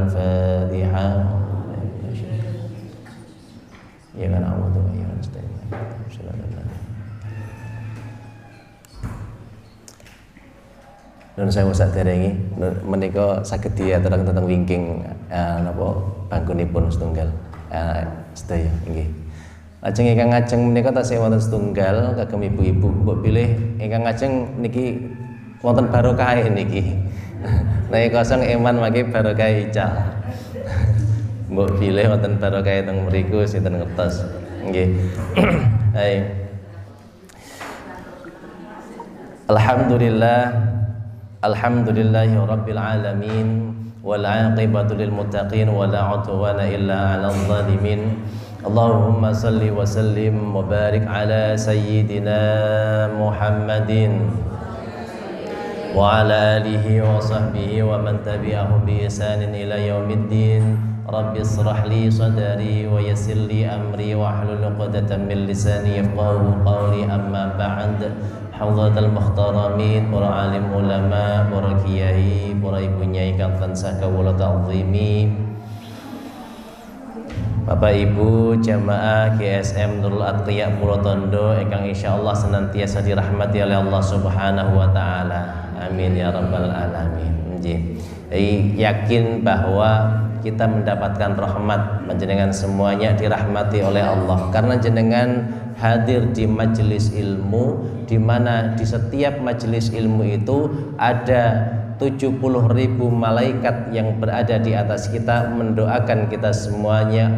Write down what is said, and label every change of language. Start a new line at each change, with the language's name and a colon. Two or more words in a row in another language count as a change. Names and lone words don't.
Arabic: Al-Fatihah. Ya kan أعوذ بالله من الشيطان الرجيم.
Javanese: Nun saya sak derengi menika saged diaturaken tentang wingking napa bangkunipun setunggal sedaya nggih. Lajeng ingkang ngajeng menika tasih wonten setunggal kagem ibu-ibu mbok pilih ingkang ngajeng niki wonten barokah niki. Nek kosong iman mangke barokah ical. Mbok pilih wonten barokah teng mriku sinten ngertos. Nggih. Hai.
Arabic: الحمد لله رب العالمين والعاقبة للمتقين ولا عدوان إلا على الظالمين. اللهم صل وسلم وبارك على سيدنا محمد وعلى آله وصحبه ومن تبعهم بإحسان إلى يوم الدين. رب اشرح لي صدري ويسر لي أمري واحلل عقدة من لساني يفقهوا قولي. أما بعد. حضرات المحترمين,
Javanese: para alim ulama, para kiai, para ibu nyai kang tansah kawula ta'zimi, Bapak Ibu jamaah GSM Nurul Atqiya Pulotondo ingkang insyaallah
Indonesian: senantiasa dirahmati oleh Allah
Arabic: سبحانه وتعالى. آمين يا رب العالمين.
Indonesian: Yakin bahwa kita mendapatkan rahmat, menjenengan semuanya dirahmati oleh Allah karena jenengan hadir di majelis ilmu, di mana di setiap majelis ilmu itu ada 70.000 malaikat yang berada di atas kita mendoakan kita semuanya.